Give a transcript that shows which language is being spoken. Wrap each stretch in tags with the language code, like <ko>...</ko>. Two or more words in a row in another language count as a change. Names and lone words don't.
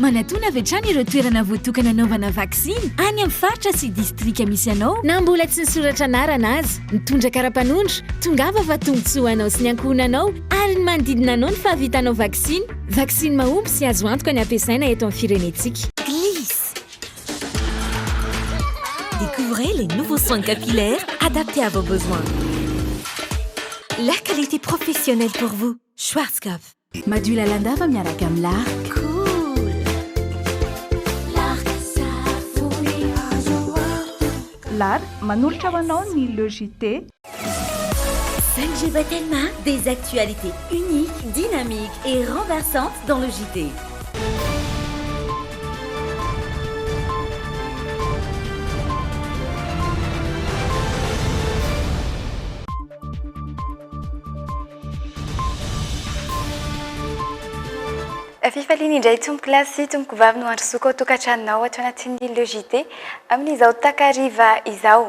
<mg>Manatona avy hatrany ireo toerana voatokana anaovana vaksiny any amin'ny faritra sy distrika misy anao na mbola tsy nisoratra anarana azy. Mitondra karapanondro, tongava fa tombontsoa anao sy ny ankohonanao ary ny manodidina anao ny fahavitanao vaksiny. Vaksiny mahomby sy azo antoka ny ampiasaina eto amin'ny firenetsika.</mg> <fr>Glisse. Découvrez les nouveaux soins capillaires adaptés à vos besoins. La qualité professionnelle pour vous. Schwarzkopf.</fr> <mg>Madio lalandava miaraka amin'ny lark. Cool. L'art manolotra ho anao ny logité.</mg> <fr>5G Batelma, des actualités uniques, dynamiques et renversantes dans le JT.</fr> <mg>Fifaliana indray tompoko lahy sy tompoko vavy no androsoako ao tokantranonao ato anatin'ny logité amin'izao takariva izao.</mg>